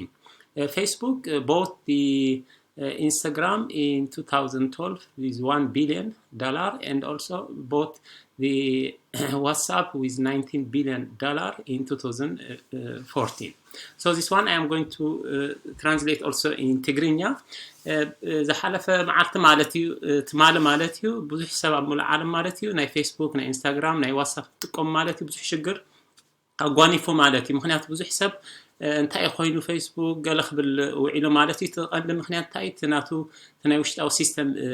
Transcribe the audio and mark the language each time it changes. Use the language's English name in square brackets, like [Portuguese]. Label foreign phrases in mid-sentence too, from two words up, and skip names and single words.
[English] Facebook bought the Instagram in 2012 with $1 billion, and also bought the WhatsApp with $19 billion in 2014. So this one I am going to translate also in Tigrinya. [Tigrinya] ዝሓለፈ መዓልቲ ማለት እዩ ትማለ ማለት እዩ ብዙሕ ሰብ ኣብ ሙሉእ ዓለም ማለት እዩ ናይ ፌስቡክ ናይ ኢንስታግራም ናይ ዋትስኣፕ ጥቀም ማለት እዩ ብዙሕ ሽግር ኣጓኒፉ ማለት እዩ ምክንያቱ ብዙሕ ሰብ እንታይ ኮይኑ ፌስቡክ ገለ ክብል ውዒሉ ማለት እዩ ተቐንዲ ምክንያት እንታይ ትናቱ ናይ ውሽጣዊ ሲስተም